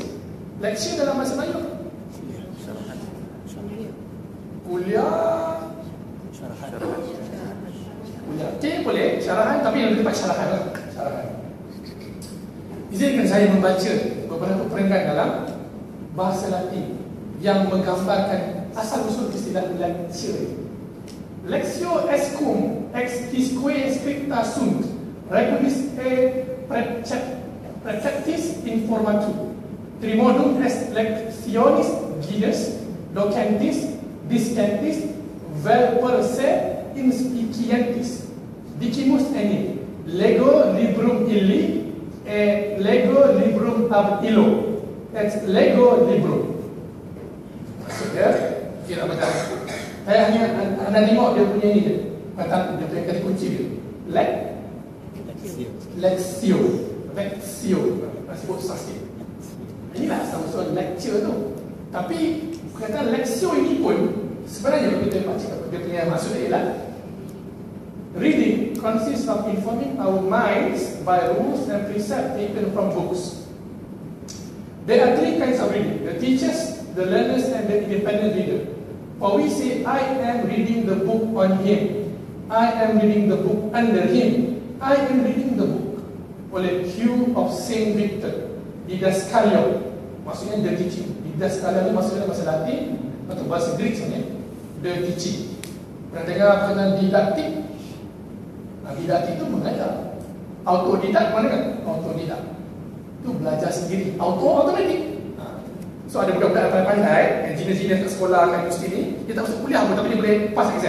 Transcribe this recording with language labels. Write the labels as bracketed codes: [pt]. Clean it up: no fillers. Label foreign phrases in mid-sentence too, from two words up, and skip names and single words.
[ms] Lecture dalam bahasa Melayu kuliah. Okey, boleh syarahan, tapi yang tempat syarahan lah. Syarahan. Izinkan saya membaca beberapa perenggan dalam bahasa Latin yang menggambarkan asal usul istilah lecture. [la] Lectio est cum ex quisque scripta sunt regulis et preceptis informatu trimodum est lectionis guides docentis discentis vel per se inspicientis dicimus enim lego librum illi et lego librum ab illo et lego librum. [ms] Maksudnya kira macam saya hanya anda tengok dia punya ni je, kata dia punya kata kunci dia lectio sebut saksi. Inilah sama-sama lecture tu. Tapi kata lectio ini pun sebenarnya kalau kita baca dia punya maksudnya ialah [en] reading consists of informing our minds by rules and precepts taken from books. There are three kinds of reading: the teachers, the learners, and the independent reader. For we say, I am reading the book on him, I am reading the book under him, I am reading the book oleh Hugh of Saint Victor, Didascalion. [ms] Maksudnya [en] the teaching. [ms] Didascalion ni maksudnya bahasa Latin atau bahasa Greek sebenarnya, [en] the teaching. [ms] Pernah dengar perkataan didaktik? Didaktik itu mengajar. Autodidak mana kan? Autodidak itu belajar sendiri. Automatik. So ada budak-budak yang pandai, engineer-engineer kat sekolah kat universiti ni, dia tak masuk kuliah pun tapi dia boleh [en] pass exam.